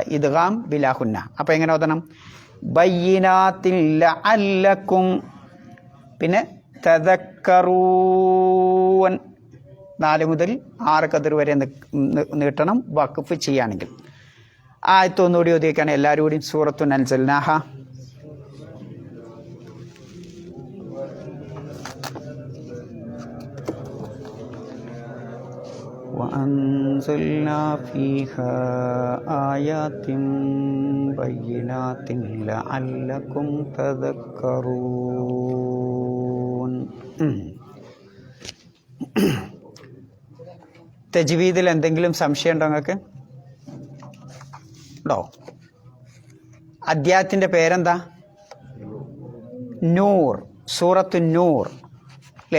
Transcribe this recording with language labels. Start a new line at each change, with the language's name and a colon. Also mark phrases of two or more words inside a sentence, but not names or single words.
Arabic: إدغام بلا غنة.
Malayalam: അപ്പം എങ്ങനെ ഓതണം?
Arabic: بينات لعلكم.
Malayalam: പിന്നെ തദക്കറൂൻ 4 മുതൽ 6 കതിർ വരെ നീട്ടണം വഖഫ് ചെയ്യുകയാണെങ്കിൽ. ആയത്ത് ഒന്നുകൂടി ഓതിയേക്കാണ് എല്ലാവരും കൂടി.
Arabic: سورة أنزلناها. وأنزلنا فيها آيات بينات لعلكم تذكرون.
Malayalam: തജ്വീദിൽ എന്തെങ്കിലും സംശയം ഉണ്ടോ നിങ്ങൾക്ക്? ഉണ്ടോ? അദ്ധ്യായത്തിൻ്റെ പേരെന്താ? നൂർ.
Arabic: سورة نور
Malayalam: അല്ലേ?